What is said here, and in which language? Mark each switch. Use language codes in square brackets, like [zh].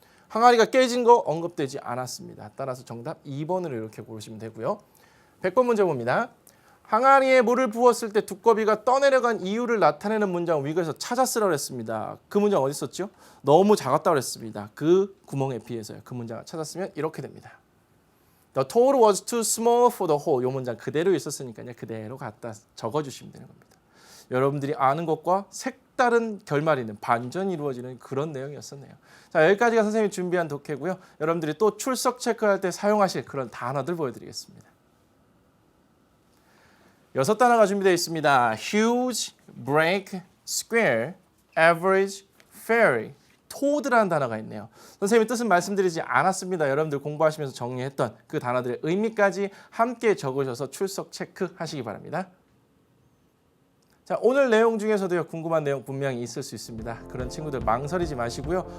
[ko] 항아리가 깨진 거 언급되지 않았습니다. 따라서 정답 2번으로 이렇게 고르시면 되고요. 100번 문제 봅니다. 항아리에 물을 부었을 때 두꺼비가 떠내려간 이유를 나타내는 문장 위글에서 찾았으라고 했습니다. 그 문장 어디 있었죠? 너무 작았다고 했습니다. 그 구멍에 비해서요. 그 문장을 찾았으면 이렇게 됩니다. [en] The toad was too small for the hole. [ko] 이 문장 그대로 있었으니까요. 그대로 갖다 적어주시면 되는 겁니다. 여러분들이 아는 것과 색다른 결말이 있는 반전이 이루어지는 그런 내용이었었네요. 자, 여기까지가 선생님이 준비한 독해고요. 여러분들이 또 출석 체크할 때 사용하실 그런 단어들 보여드리겠습니다. 6단어가 준비되어 있습니다. [en] huge, break, square, average, fairy. [ko] 토드라는 단어가 있네요. 선생님이 뜻은 말씀드리지 않았습니다. 여러분들 공부하시면서 정리했던 그 단어들의 의미까지 함께 적으셔서 출석 체크하시기 바랍니다. 자, 오늘 내용 중에서도요. 궁금한 내용 분명히 있을 수 있습니다. 그런 친구들 망설이지 마시고요.